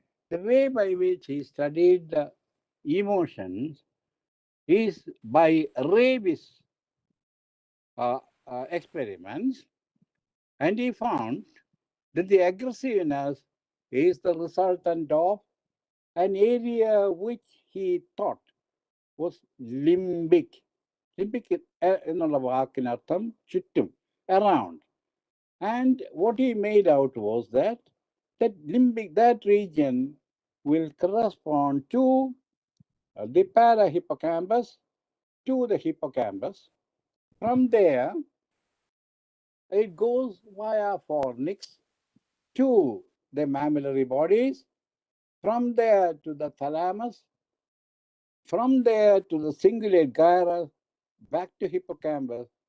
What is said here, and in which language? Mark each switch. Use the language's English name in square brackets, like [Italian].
[English] The way by which he studied the emotions is by rabies experiments, and he found that the aggressiveness is the resultant of an area which he thought was limbic. [Malayalam] Limbic എന്നുള്ള വാക്കിനർത്ഥം ചുറ്റും, around. [English] And what he made out was that limbic, that region will correspond to the parahippocampus, to the hippocampus. From there, it goes via fornix to the mammillary bodies, from there to the thalamus, from there to the cingulate gyrus, back to hippocampus.